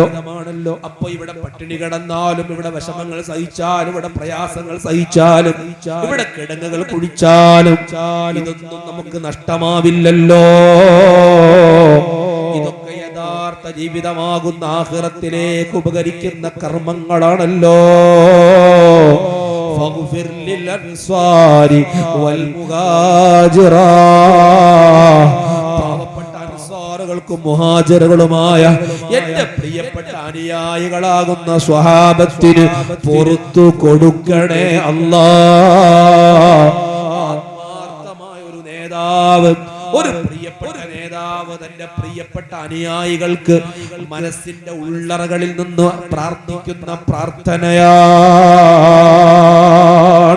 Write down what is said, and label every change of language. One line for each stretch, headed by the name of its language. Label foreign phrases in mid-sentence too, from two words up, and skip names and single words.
Malayalam: അപ്പൊ ഇവിടെ പട്ടിണി കിടന്നാലും, ഇവിടെ വിഷമങ്ങൾ സഹിച്ചാലും, ഇവിടെ പ്രയാസങ്ങൾ സഹിച്ചാലും, ഇവിടെ കിടങ്ങുകൾ കുഴിച്ചാലും ഇതൊന്നും നമുക്ക് നഷ്ടമാവില്ലല്ലോ. ഇതൊക്കെ യഥാർത്ഥ ജീവിതമാകുന്ന ആഖിറത്തിലേക്ക് ഉപകരിക്കുന്ന കർമ്മങ്ങളാണല്ലോ.
Arabic: فاغفر للأنصار والمهاجر.
Malayalam: പാവപ്പെട്ട അൻസാറുകൾക്കും മുഹാജിറുകളുമായ എന്റെ പ്രിയപ്പെട്ട അനുയായികളാകുന്ന സ്വഹാബത്തിന് പുറത്തു കൊടുക്കണേ അല്ലാഹ്. ആത്മാർത്ഥമായ ഒരു നേതാവ്, ഒരു പ്രിയപ്പെട്ട നേതാവ് തന്റെ പ്രിയപ്പെട്ട അനുയായികൾക്ക് മനസ്സിന്റെ ഉള്ളറകളിൽ നിന്ന് പ്രാർത്ഥിക്കുന്ന പ്രാർത്ഥനയാണ്.